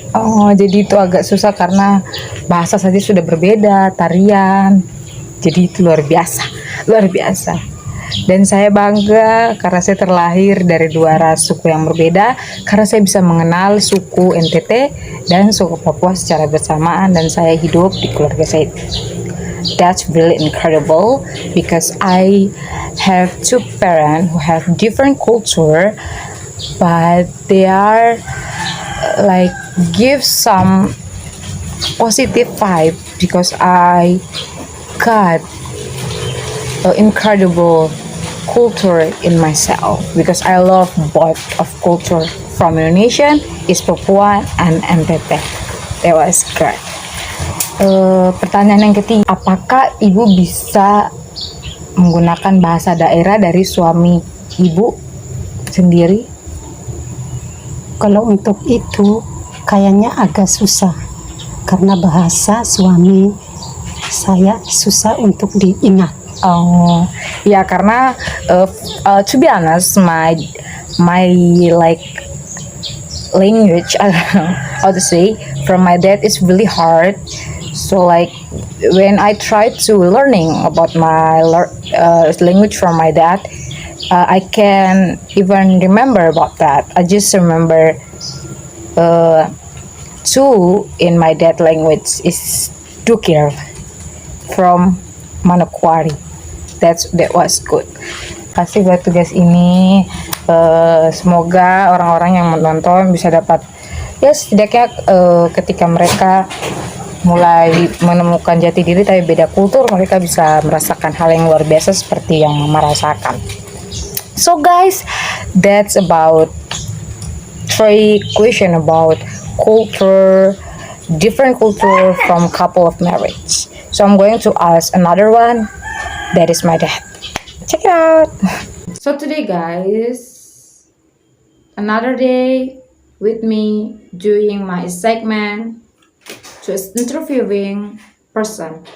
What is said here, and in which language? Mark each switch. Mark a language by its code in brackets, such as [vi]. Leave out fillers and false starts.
[id] Oh, jadi itu agak susah karena bahasa saja sudah berbeda, tarian. Jadi itu luar biasa, luar biasa. Dan saya bangga karena saya terlahir dari dua ras suku yang berbeda, karena saya bisa mengenal suku NTT dan suku Papua secara bersamaan, dan saya hidup di keluarga saya. [en] That's really incredible because I have two parents who have different culture, but they are like give some positive vibe because I got incredible culture in myself because I love both of culture from Indonesian, is Papua and NTT. That was great. [id] Pertanyaan yang ketiga, apakah ibu bisa menggunakan bahasa daerah dari suami ibu sendiri? Kalau untuk itu kayaknya agak susah karena bahasa suami saya susah untuk diingat. [en] Oh, ya karena to be honest, my like language, I don't know how to say, from my dad is really hard. So like when I try to learning about my language from my dad, I can even remember about that. I just remember two in my dad language is Dukir from Manokwari. That was good. [id] Kasih buat tugas ini. Semoga orang-orang yang menonton bisa dapat ya setidaknya ketika mereka mulai menemukan jati diri tapi beda kultur, mereka bisa merasakan hal yang luar biasa seperti yang Mama rasakan. [en] So guys, that's about 3 question about culture, different culture from couple of marriage. So I'm going to ask another one. That is my dad. Check it out. So today, guys, another day with me doing my segment, just interviewing person.